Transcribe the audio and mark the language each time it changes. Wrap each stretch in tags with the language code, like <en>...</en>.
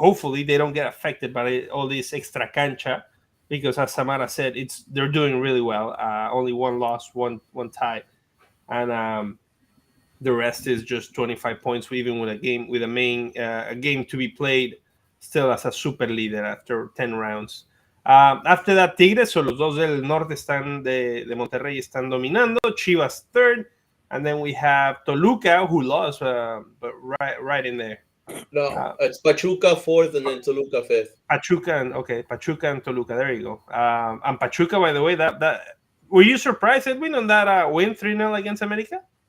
<en>Hopefully, they don't get affected by all this extra cancha, because as Samara said, they're doing really well. Only one loss, one tie, and the rest is just 25 points, even with a game a game to be played, still as a super leader after 10 rounds. After that,</en> <es>Tigres, o los dos del norte de Monterrey están dominando.</es> <en>Chivas third, and then we have Toluca, who lost, but right in there. No, it's Pachuca fourth and then Toluca fifth. Pachuca and Toluca. There you go. And Pachuca, by the way, that were you surprised, Edwin, on that win 3-0 against America?</en>